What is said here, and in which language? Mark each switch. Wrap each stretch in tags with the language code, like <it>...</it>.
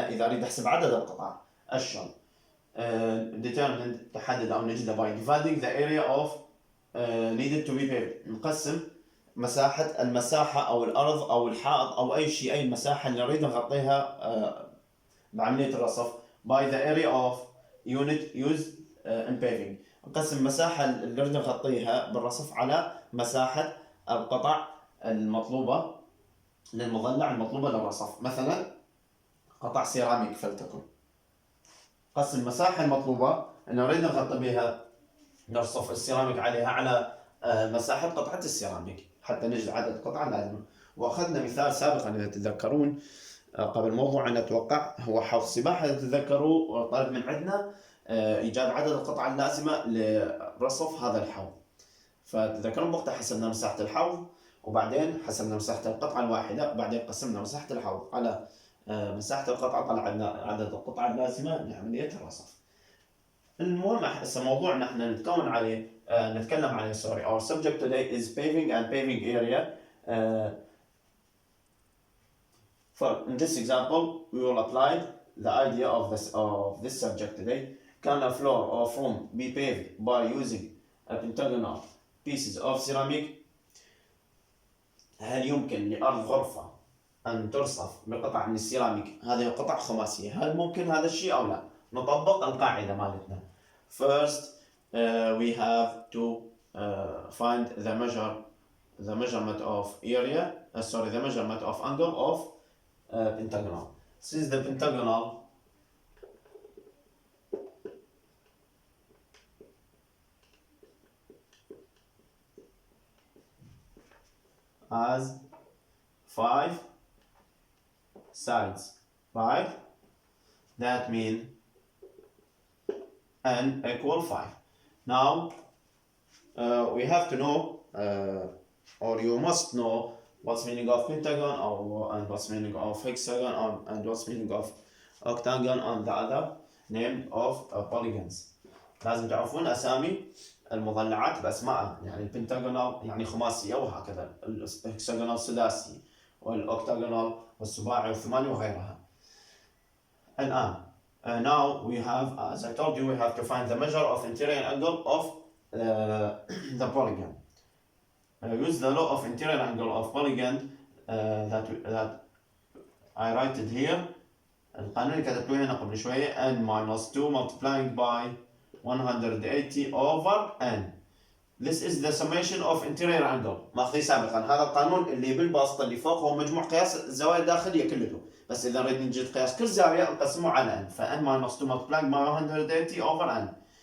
<ar>إذا أريد أحسب عدد القطع أشهر determined تحدد أو نجده</ar> <en>by dividing the area of needed to be paved.</en> <ar>نقسم المساحة أو الأرض أو الحائط أو أي شيء، أي مساحة اللي نريد نغطيها بعملية الرصف</ar> <en>by the area of unit used in paving.</en> <ar>نقسم المساحة اللي نريد نغطيها بالرصف على مساحة القطع المطلوبة للمضلع المطلوبة للرصف. مثلا قطع سيراميك فلتكن، قسم المساحة المطلوبة أن نريد نغطي بها نرصف السيراميك عليها على مساحة قطعة السيراميك حتى نجد عدد القطع اللازمة. وأخذنا مثال سابقا إذا تتذكرون قبل موضوع أن أتوقع هو حوض سباحة، إذا تتذكروا طلب من عندنا إيجاد عدد القطع اللازمة لرصف هذا الحوض. فتذكرون وقتها حسبنا مساحة الحوض، وبعدين حسبنا مساحة القطعة الواحدة، وبعدين قسمنا مساحة الحوض على مساحة القطعة، طلع عندنا عدد القطع اللازمة لعملية الرصف. المهم هسه موضوعنا احنا نتكلم عليه</ar> <en>Our subject today is paving and paving area. In this example, we will apply the idea of this subject today. Can a floor or room be paved by using a pentagonal pieces of ceramic?</en> <ar>هل يمكن لأرض غرفة أن ترصف بقطع من السيراميك؟ هذه قطع خماسية، هل ممكن هذا الشيء أو لا؟ نطبق القاعدة مالتنا.</ar> <en>First, we have to find the measurement of area. The measurement of angle of pentagonal. Since the pentagonal has 5 sides, right? That means n equal 5. Now we have to know, or you must know, what's meaning of pentagon, and what's meaning of hexagon, and what's meaning of octagon, and the other name of polygons.</en> <ar>لازم تعرفون أسامي المضلعات بأسمائها، يعني البنتاغونال يعني خماسية وهكذا، الهكساغونال سداسي، والأوكتاغونال والسباعي والثماني وغيرها. الآن</ar> <en>now we have, as I told you, we have to find the measure of interior angle of the polygon. Use the law of interior angle of polygon that I write it here.</en> <ar>القانون اللي كتبته هنا قبل شوية</ar> <en>n minus 2 multiplying by 180 over n. This is the summation of interior angle.</en> <ar>ماخذيه سابقا. هذا القانون اللي بالبسط اللي فوق هو مجموع قياس الزوايا الداخلية كلته. بس إذا نريد نجد قياس كل زاوية نقسمه على n. ف</ar> <en>n minus 2 multiplying by 180 over n.</en>